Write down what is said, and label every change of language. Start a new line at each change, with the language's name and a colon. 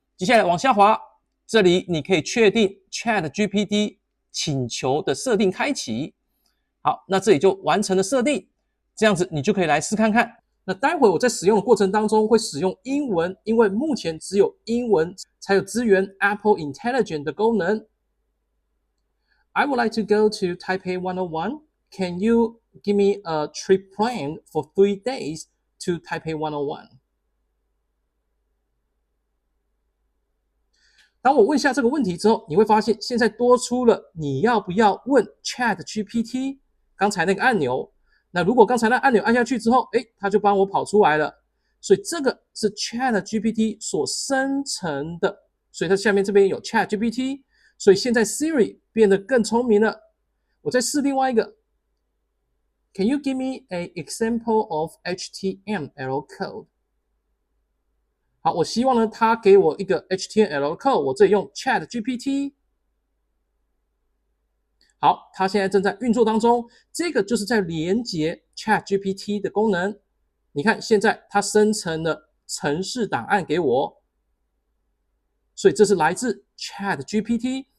Chinese: 接下来往下滑，这里你可以确定 ChatGPT 请求的设定开启。好，那这里就完成了设定，这样子你就可以来试看看。那待会我在使用的过程当中会使用英文，因为目前只有英文才有支援 Apple Intelligence 的功能。
English: I would like to go to Taipei 101. Can you give me a trip plan for 3 days to Taipei 101?
Chinese: 当我问下这个问题之后，你会发现现在多出了你要不要问 ChatGPT 刚才那个按钮。那如果刚才那按钮按下去之后，它就帮我跑出来了。所以这个是 ChatGPT 所生成的，所以它下面这边有 ChatGPT， 所以现在 Siri 变得更聪明了。
English: 我再试另外一个，Can you give me an example of HTML code？
Chinese: 好，我希望呢，它给我一个 HTML code， 我这里用 ChatGPT。好，它现在正在运作当中，这个就是在连接 ChatGPT 的功能。你看，现在它生成了程式档案给我，所以这是来自 ChatGPT。